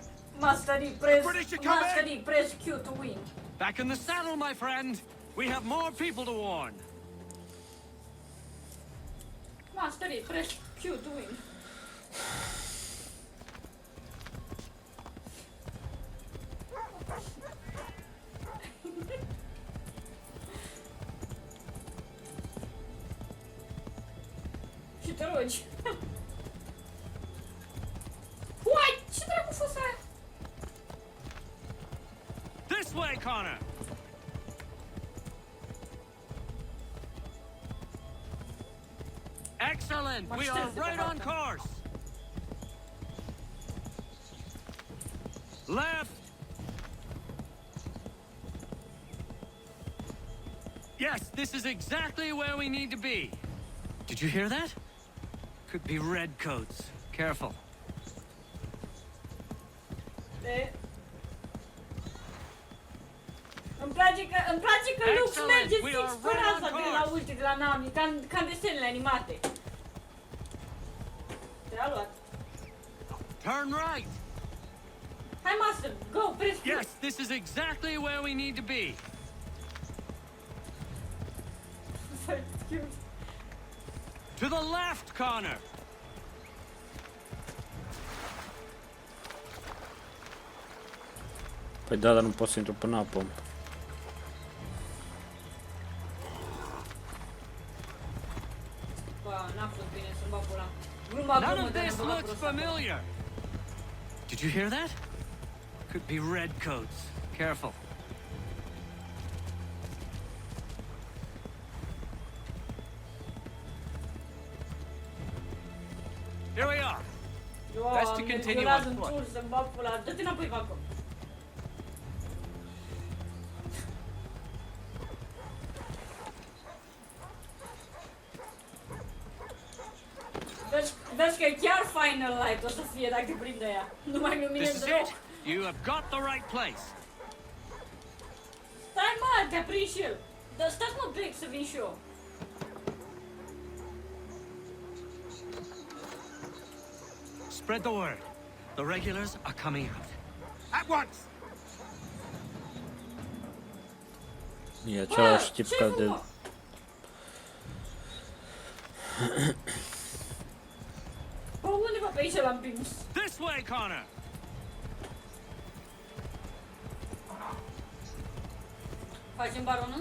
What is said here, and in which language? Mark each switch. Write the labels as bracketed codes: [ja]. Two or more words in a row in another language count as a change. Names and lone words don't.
[en] Mastery, press Q to win. Back in the saddle, my friend. We have more people to warn. Mastery, press Q to win. [ro] Și te rogi. What? Ce dracu fost aia? [en] This way, Connor. Excellent. We are right on course. Left. Yes, this is exactly where we need to be. Did you hear that? Could be redcoats. Careful. [ro] Îmi place că Lux merge fix pe raza de la ulti, de la Nami, ca în desenele animate. Te-a luat. [en] Turn right. Hai, Master, go, press. Yes, this is exactly where we need to be. To the left, Connor. [ro] Păi da, dar nu pot să intru până apă. Bă, n-a fost bine să-mi bag pula. [en] None of this looks familiar. Did you hear that? Could be redcoats. Careful. Here we are. Best to continue on foot. [ro] Să-mi bag pula. Dă-te înapoi, Vaco. Vezi că chiar Final Light o să fie dacă prinde ea. Nu mai luminez deloc. [en] You have got the right place. [ro] Stai, mă, te-a prins și el. Dar stați, mă, plec să vin și eu. [en] Spread the word. The regulars are coming out. At once! [ro] E același tip ca de... Bă, undeva pe aici l-am prins. [en] This way, Connor! [ro] Facem baronul?